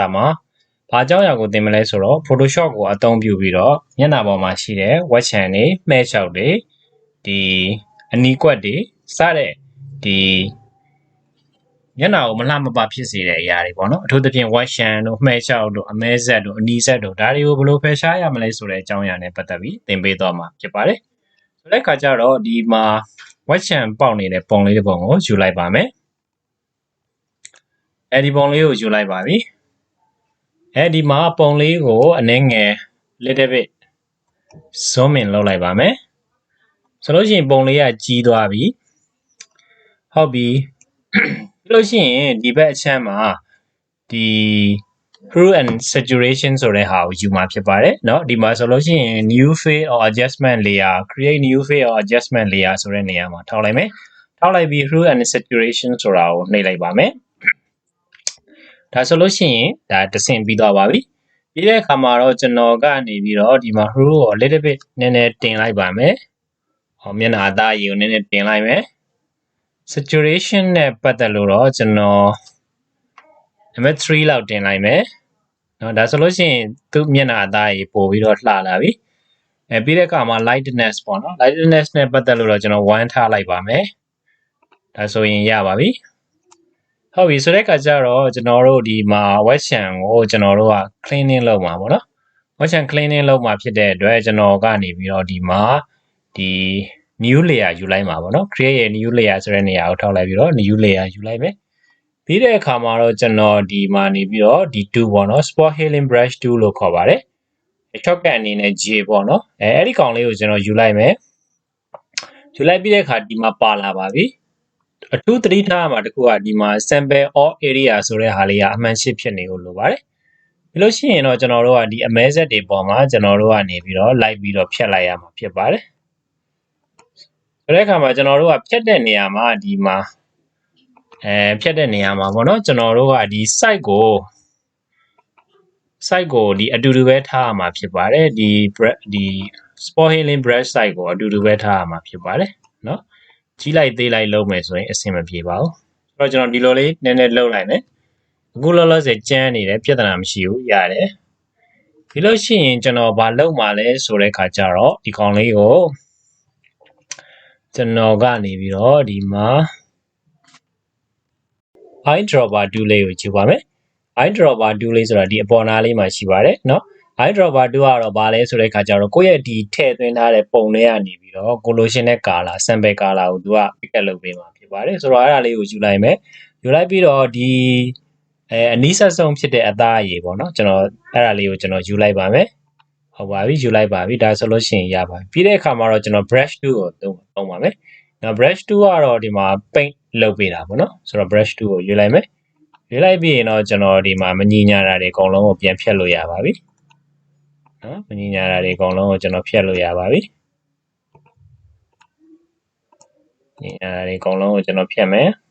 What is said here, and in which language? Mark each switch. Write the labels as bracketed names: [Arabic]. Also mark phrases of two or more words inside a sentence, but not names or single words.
[Burmese] မှာဘာအကြောင်းအရာကိုသင်မလဲဆိုတော့ Photoshop ကိုအသုံးပြုပြီးတော့မျက်နှာပေါ်မှာရှိတဲ့ဝက်ချံတွေမှဲ့လျှောက်တွေဒီအနီးကွက်တွေစတဲ့ဒီမျက်နှာကိုမလှမပဖြစ်စေတဲ့အရာတွေပေါ့နော်အထူးသဖြင့်ဝက်ချံတို့မှဲ့လျှောက်တို့အမဲဆက်တို့အနီးဆက်တို့ဒါတွေကိုဘယ်လိုဖယ်ရှားရမလဲဆိုတဲ့အကြောင်းအရာနဲ့ပတ်သက်ပြီးသင်ပေးသွားမှာဖြစ်ပါတယ်ဆိုတဲ့အခါကျတော့ဒီမှာဝက်ချံပေါက်နေတဲ့ပုံလေးတစ်ပုံကိုယူလိုက်ပါမယ် အဲဒီပုံလေးကိုယူလိုက်ပါပြီအဲဒီမှာပုံလေးကိုအနည်းငယ် [English] little bit zoom in [Burmese] လုပ်လိုက်ပါမယ် ဆိုလို့ရှိရင်ပုံလေးကကြီးသွားပြီဟုတ်ပြီပြီးလို့ရှိရင်ဒီဘက်အချမ်းမှာဒီ [English] hue and saturation [Burmese] ဆိုတဲ့ဟာကိုယူမှာဖြစ်ပါတယ်เนาะဒီမှာဆိုလို့ရှိရင် [English] new fade or adjustment layer create new fade or adjustment layer [Burmese] ဆိုတဲ့နေရာမှာထောက်လိုက်မယ်ထောက်လိုက်ပြီး [English] hue and saturation [Burmese] ဆိုတာကိုနှိပ်လိုက်ပါမယ်ဒါဆို လို့ရှိရင်ဒါတဆင့်ပြီးသွားပါပြီပြီးတဲ့အခါမှာတော့ကျွန်တော်ကနေပြီးတော့ဒီမှာ hue ကို [English] little bit [Burmese] နည်းနည်းတင်လိုက်ပါမယ်ဟောမျက်နှာအသားအရည်ကိုနည်းနည်းတင်လိုက်မယ် saturation နဲ့ပတ်သက်လို့တော့ကျွန်တော် number 3လောက်တင်လိုက်မယ်เนาะဒါဆိုလို့ရှိရင်သူ့မျက်နှာအသားအရည်ပို့ပြီး တော့လှလာပြီပြီးတဲ့အခါမှာ lightness ပေါ့နော် lightness နဲ့ပတ်သက်လို့တော့ကျွန်တော်1ထားလိုက်ပါမယ်ဒါဆိုရင်ရပါပြီဟုတ်ပြီဆိုတဲ့အခါကျတော့ကျွန်တော်တို့ဒီမှာ web chan ကိုကျွန်တော်တို့က cleaning လုပ်မှာပေါ့နော် web chan cleaning လုပ်မှာဖြစ်တဲ့အတွက်ကျွန်တော်ကနေပြီးတော့ဒီမှာဒီ [English] new layer [Burmese] ယူလိုက်မှာပေါ့နော် [English] create a new layer [Burmese] ဆိုတဲ့နေရာကိုထောက်လိုက်ပြီးတော့ [English] new layer [Burmese] ယူလိုက်မယ်ပြီးတဲ့အခါ မှာတော့ကျွန်တော်ဒီမှာနေပြီးတော့ဒီ tool ပေါ့နော် [English] spot healing brush tool [Burmese] လို့ခေါ်ပါတယ် shortcut အနေနဲ့ J ပေါ့နော်အဲ့ ဒီကောင်လေးကိုကျွန်တော်ယူလိုက်မယ်ယူလိုက်ပြီးတဲ့အခါဒီမှာပါလာပါပြီအထူးသတိထားရမှာတခုကဒီမှာ sample all area ဆိုတဲ့ဟာလေးကအမှန်ရှိဖြစ်နေလို့လိုပါတယ်ပြီးလို့ရှိရင်တော့ကျွန်တော်တို့ကဒီအမဲဆက်တွေပေါ်မှာကျွန်တော်တို့ကနေပြီးတော့လိုက်ပြီးတော့ဖြတ်လိုက်ရမှာဖြစ်ပါတယ်ဆိုတဲ့အခါမှာကျွန်တော်တို့ကဖြတ်တဲ့နေရာမှာဒီမှာဖြတ်တဲ့နေရာမှာပေါ့နော်ကျွန်တော်တို့ကဒီ site ကိုဒီအတူတူပဲထားရမှာဖြစ်ပါတယ်ဒီ [English] spot healing brush site [Burmese] ကိုအတူတူပဲထားရမှာဖြစ်ပါတယ်เนาะကြီးလိုက်သေးလိုက်လုံးမယ်ဆိုရင်အဆင်မပြေပါဘူးဆိုတော့ကျွန်တော်ဒီလိုလေးနည်းနည်းလုံးလိုက်မယ်အခုလောလောဆယ်ကျန်းနေတယ်ပြဿနာမရှိဘူးရတယ်ဒီလို့ရှိရင်ကျွန်တော်ဘာလုပ်မှာလဲဆိုတဲ့ခါကျတော့ဒီကောင်လေးကို ကျွန်တော်ကနေပြီးတော့ဒီမှာ [English] eyedropper tool [Burmese] လေးကိုယူပါမယ် [English] eyedropper tool [Burmese] လေးဆိုတာဒီအပေါ်နားလေးမှာရှိပါတယ်เนาะ [English] eyedropper tool [Burmese] ကတော့ဘာလဲဆိုတဲ့ခါကျတော့ကိုယ့်ရဲ့ဒီထည့်သွင်းထားတဲ့ပုံတွေကနေ ပြီးတော့ကိုလိုရှင်တဲ့ [English] color sample color [Burmese] ကိုသူက [English] pick up [Burmese] လုပ်ပေးမှာဖြစ်ပါတယ်ဆိုတော့အဲ့ဒါလေးကိုယူလိုက်မယ်ယူလိုက်ပြီးတော့ဒီအနီးဆက် ဆုံးဖြစ်တဲ့အသားအရည်ပေါ့နော်ကျွန်တော်အဲ့ဒါလေးကိုကျွန်တော်ယူလိုက်ပါမယ်ဟုတ်ပါပြီယူလိုက်ပါပြီဒါဆိုလို့ရှိရင်ရပါပြီပြီးတဲ့အခါမှာတော့ကျွန်တော် [English] brush tool [Burmese] ကိုသုံးပါမယ်နော် [English] brush tool [Burmese] ကတော့ဒီမှာ paint လုပ်ပေးတာပေါ့နော်ဆိုတော့ [English] brush tool [Burmese] ကိုယူလိုက်မယ်ယူလိုက်ပြီးရင်တော့ကျွန်တော်ဒီမှာမညီညာတာတွေအကုန်လုံးကိုပြန်ဖြတ်လို့ရပါပြီနော်မညီညာတာတွေအကုန်လုံးကိုကျွန်တော်ဖြတ်လို့ရပါပြီညီညာတာတွေအကုန်လုံးကိုကျွန်တော်ဖြတ်မယ်